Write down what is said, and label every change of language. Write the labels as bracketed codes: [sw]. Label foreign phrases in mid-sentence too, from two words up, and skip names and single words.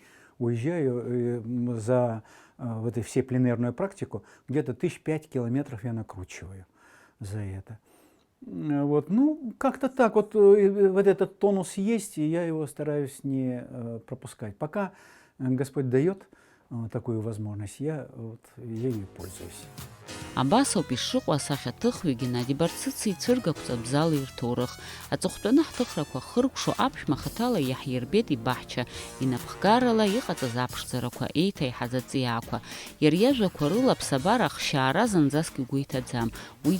[ru] Уезжаю за вот эту все пленерную практику, где-то 5 километров я накручиваю за это. Вот, как-то так, вот этот тонус есть, и я его стараюсь не пропускать. Пока Господь дает такую возможность, я ею пользуюсь. [ab] Абасоуп ишыҟоу асахьаҭыхҩы Геннади Барцыци ицәыргақәҵа бзала ирҭоурых. Аҵыхәтәаны ҳҭыхрақәа хыркәшо аԥшәма хаҭала иаҳирбеит ибаҳча, инапхгарала иҟаҵаз аԥшӡарақәа, еиҭаиҳаз аҵиаақәа. Иара иажәақәа рыла аԥсабара ахшьаара зынӡаск игәы иҭаӡам.